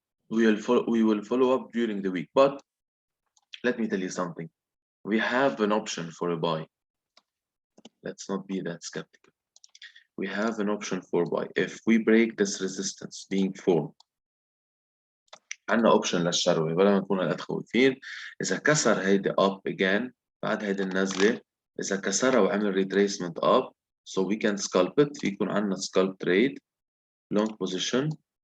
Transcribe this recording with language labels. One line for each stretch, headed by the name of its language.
English: We will follow up during the week, but let me tell you something. We have an option for a buy. Let's not be that skeptical. we have an option for buy. If we break this resistance being 4
Arabic: عندنا اوبشن للشروه بلا ما نكون هالقد خويفين. اذا كسر هيدي
English: up again
Arabic: بعد هيدي النزله، اذا كسرها وعمل retracement up
English: so we can scalp it.
Arabic: في يكون عندنا scalp trade long position.